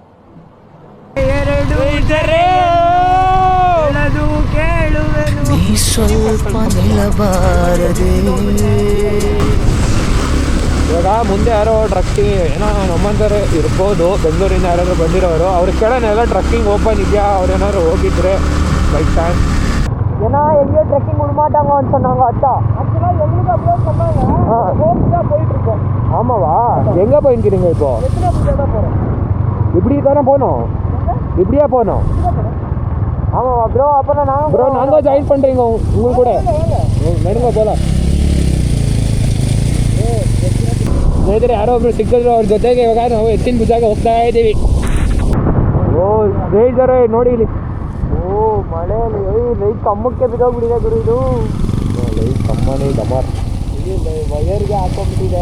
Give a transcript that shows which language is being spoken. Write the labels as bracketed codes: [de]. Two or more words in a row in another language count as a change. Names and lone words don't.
[kn] ಸ್ವಲ್ಪ ನಿಲ್ಲಬಾರದೆ. ಇವಾಗ ಮುಂದೆ ಯಾರೋ ಟ್ರಕ್ಕಿಂಗ್ ಏನೋ ನಮ್ಮಂತಾರೆ ಇರ್ಬೋದು, ಬೆಂಗಳೂರಿಂದ ಯಾರಾದ್ರು ಬಂದಿರೋರು. ಅವ್ರಿಗೆ ಕೇಳೋಣ ಎಲ್ಲ ಟ್ರಕ್ಕಿಂಗ್ ಓಪನ್ ಇದೆಯಾ, ಅವ್ರೇನಾದ್ರು ಹೋಗಿದ್ರೆ [en] by chance. [ta] ஏன்னா எங்கேயோ ட்ரெக்கிங் விட மாட்டாங்க சொன்னாங்க. அதான் ஆக்சுவலாக எங்களுக்கு அப்படியே சொன்னாங்க. ஆமாவா எங்கே போயிருக்கிறீங்க இப்போ? இப்படி தானே போகணும், இப்படியே போகணும். ஆமாவா ப்ரோ? அப்போ ப்ரோ நாங்கள் ஜாயின் பண்ணுறீங்க உங்களுக்கு கூட. நடுங்க போகலாம். [kn] ಸ್ನೇಹಿತರೆ ಯಾರೋ ಒಬ್ರು ಸಿಕ್ಕಿದ್ರು, ಅವ್ರ ಜೊತೆಗೆ ಇವಾಗ ನಾವು ಎತ್ತಿನ ಭುಜಾಗೆ ಹೋಗ್ತಾ ಇದ್ದೀವಿ. ಓ ಸ್ನೇಹಿತರೆ ನೋಡಿ ಇಲ್ಲಿ, ಓ ಮಳೆಯಲ್ಲಿ ಲೈಟ್ ಕಮ್ಮಕ್ಕೆ ಬಿದ್ದೋಗ್ಬಿಟ್ಟಿದೆ ಗುರು. ಇದು ಲೈಟ್ ಕಮ್ಮನೇ ಡಮಾರ್ ಇಲ್ಲಿ ವಯರ್ಗೆ ಹಾಕೊಂಡ್ಬಿಟ್ಟಿದೆ.